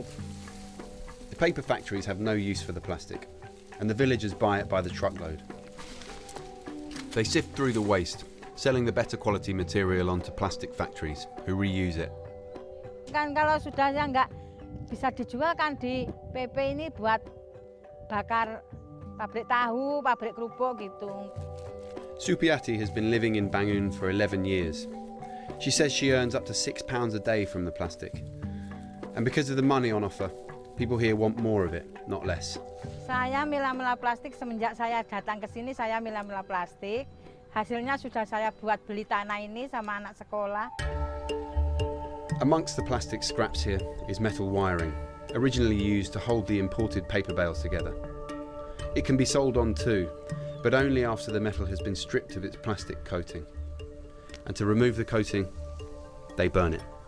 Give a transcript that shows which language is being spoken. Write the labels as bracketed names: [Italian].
[Indonesian] Gitu. [English] The paper factories have no use for the plastic, and the villagers buy it by the truckload. They sift through the waste, selling the better quality material onto plastic factories who reuse it. [Indonesian] Kan kalau sudah nggak bisa dijual kan di PP ini buat bakar pabrik tahu, pabrik kerupuk gitu. [English] Supiati has been living in Bangun for 11 years. She says she earns up to £6 a day from the plastic. And because of the money on offer, people here want more of it, not less. [Indonesian] Saya milah-milah plastik semenjak saya datang ke sini, saya milah-milah plastik. Hasilnya sudah saya buat beli tanah ini sama anak sekolah. [English] Amongst the plastic scraps here is metal wiring, originally used to hold the imported paper bales together. It can be sold on too, but only after the metal has been stripped of its plastic coating. And to remove the coating, they burn it.